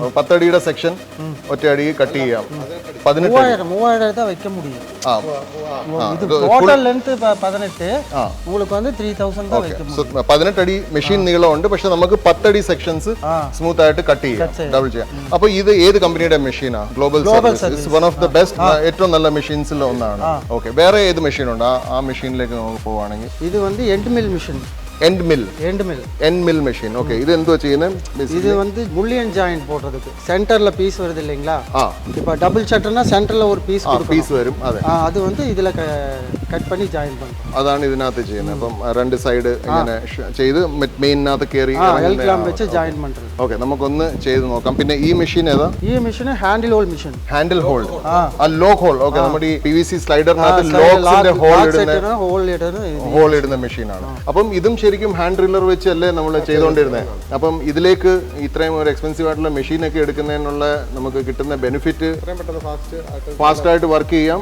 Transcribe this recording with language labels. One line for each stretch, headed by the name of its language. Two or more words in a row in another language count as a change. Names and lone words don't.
Malayalam: 10 അടിയുടെ സെക്ഷൻ ഒറ്റ അടി കട്ട് ചെയ്യാം. 18 അടി മെഷീൻ നീളമുണ്ട്. പക്ഷെ നമുക്ക് 10 അടി സെക്ഷൻസ് സ്മൂത്ത് ആയിട്ട് കട്ട് ചെയ്യാം, ഡബിൾ ചെയ്യാം. അപ്പൊ ഇത് ഏത് കമ്പനിയുടെ മെഷീനാ? ഗ്ലോബൽ സർവീസ്,
English: one of the best,
Malayalam: ഏറ്റവും നല്ല മെഷീൻസിൽ ഒന്നാണ്. ഓക്കെ. വേറെ ഏത് മെഷീൻ ഉണ്ട്? ആ മെഷീനിലേക്ക് നമുക്ക് പോവുകയാണെങ്കിൽ ഇത്
English: end mill machine. end mill machine.
Tamil: ஓகே. இது எந்த ചെയ്യുന്നത്? இது புல்லியன் ஜாயிண்ட் போடுறதுக்கு சென்டர்ல பீஸ் வருது இல்லைங்களா? இப்போ டபுள் ஷட்டர்னா சென்டர்ல ஒரு பீஸ் வரும். அது இதுல கட் பண்ணி ஜாயின் பண்ணுறோம்.
Malayalam: അതാണ് ഇതിനകത്ത് ചെയ്യുന്നത്. അപ്പം രണ്ട് സൈഡ് ഇങ്ങനെ ചെയ്ത് മെയിനകത്ത് കയറി
Tamil: எல் கிளாம் வச்சு ஜாயின் பண்ணுறது.
Malayalam: ഓക്കെ, നമുക്കൊന്ന് ചെയ്ത് നോക്കാം. പിന്നെ ഈ മെഷീൻ ഏതാ?
English: ee machine handle hold machine. Handle hold, aa lock hold.
Malayalam: ഓക്കെ, നമ്മുടെ ഈ PVC സ്ലൈഡറിനകത്ത് ലോക്സിന്റെ ഹോൾ ഇടുന്ന മെഷീനാണ്. അപ്പം ഇതും ശരിക്കും
English: ഹാൻഡ് ഡ്രില്ലർ
Malayalam: വെച്ചല്ലേ നമ്മൾ ചെയ്തുകൊണ്ടിരുന്നത്. അപ്പം ഇതിലേക്ക് ഇത്രയും ഒരു എക്സ്പെൻസീവ് ആയിട്ടുള്ള മെഷീനൊക്കെ എടുക്കുന്നതിനുള്ള നമുക്ക് കിട്ടുന്ന ബെനിഫിറ്റ് ഫാസ്റ്റ് ആയിട്ട് വർക്ക് ചെയ്യാം.